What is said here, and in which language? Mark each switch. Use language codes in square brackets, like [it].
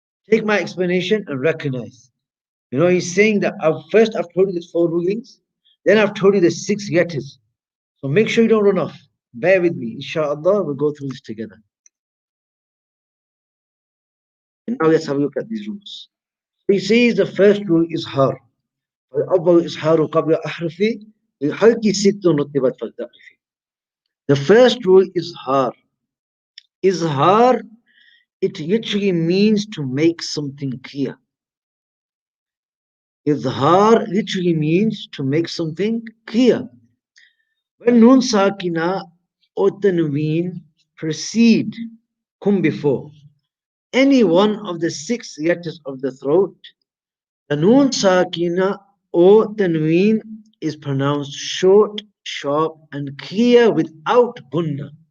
[en] Take my explanation and recognize. He's saying that I've told you the four rulings, then I've told you the six letters. So make sure you don't run off. Bear with me. Inshallah, we'll go through this together. And now let's have a look at these rules. He says the first rule is Izhar. [ar] فالأول إظهار قبل أحرف الحلق ست رتبت فلتعرف. [en] The first rule is Izhar. Izhar, it literally means to make something clear. Izhar literally means to make something clear. When Nun sākina or tanween precede, come before, any one of the six letters of the throat, the Nun sākina or tanween is pronounced short, sharp, and clear without gunna.